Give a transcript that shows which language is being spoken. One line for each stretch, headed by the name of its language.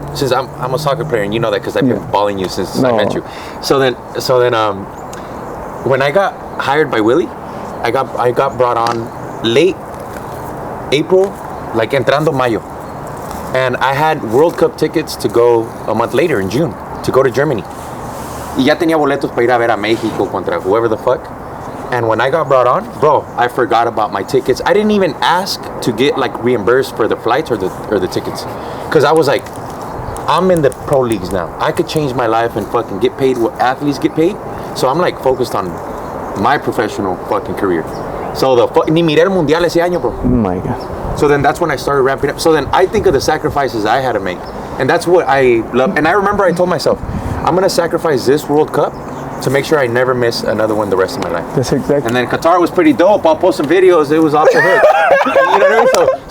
English: Since I'm a soccer player, and you know that because I've been balling you since I met you. So then, when I got hired by Willie, I got brought on late April, like entrando mayo, and I had World Cup tickets to go a month later in June to go to Germany.
Spanish: Y ya tenía boletos para ir a ver a México contra whoever the fuck.
English: And when I got brought on, bro, I forgot about my tickets. I didn't even ask to get like reimbursed for the flights or the tickets, because I was like, I'm in the pro leagues now. I could change my life and fucking get paid what athletes get paid. So I'm like focused on my professional fucking career.
Spanish: So ni miré el mundial ese año, bro.
English: Oh my God. So then that's when I started ramping up. So then I think of the sacrifices I had to make, and that's what I love. And I remember I told myself, I'm gonna sacrifice this World Cup to make sure I never miss another one the rest of my life. That's exactly. And then Qatar was pretty dope. I'll post some videos. It was off the hook. You know what I mean?